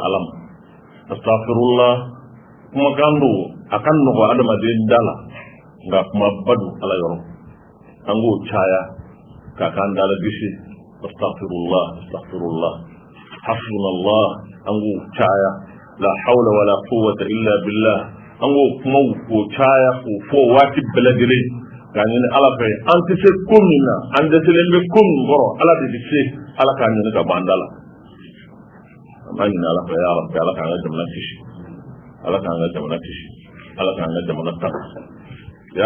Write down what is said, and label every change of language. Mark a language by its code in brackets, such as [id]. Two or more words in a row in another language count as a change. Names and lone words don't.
[bm] ala ma astafirullah kumakan don a ka nɔgɔ adamaden da la nka kumaba don ala yɔrɔ an k'o caya k'a k'an dala gisi [ar] أستغفر الله أستغفر الله حسبنا الله [bm] an k'o caya [ar] لا حول ولا قوة إلا بالله [bm] an k'o kumaw k'o caya k'o fɔ waati bɛɛ lajɛlen k'a ɲini ala fɛ an tɛ se ko min na an dɛsɛlen bɛ ko min kɔrɔ ala de bɛ se ala k'a ɲini ka bɔ an da la an b'a ɲini ala fɛ [ar] يا رب [bm] ala k'an ka jamana kisi ala k'an ka jamana kisi ala k'an ka jamana tanga ya